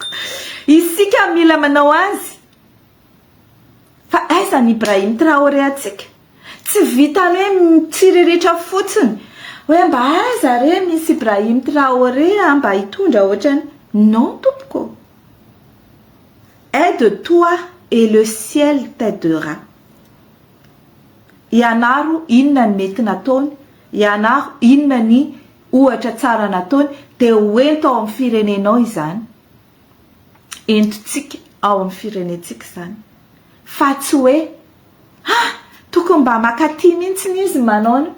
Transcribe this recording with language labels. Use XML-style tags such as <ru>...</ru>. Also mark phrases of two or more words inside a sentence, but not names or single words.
<mg>Isika mila manao azy. Fa aiza ny Ibrahim Traoré atsika? Tsy vitany hoe mitsiriritra fotsiny. Hoe mba aiza re misy Ibrahim Traoré mba hitondra ohatrany. Non tompoko.</mg> <fr>Aide-toi et le ciel t'aidera.</fr> <mg>Ianaro inona ny mety nataony, ianaro inona ny ohatra tsara nataony, dia hoento ao amin'ny firenenao izany. Entotsika ao amin'ny firenetsika izany. Fa tsy hoe tokony mba makaty mihitsy izy manao no.</mg>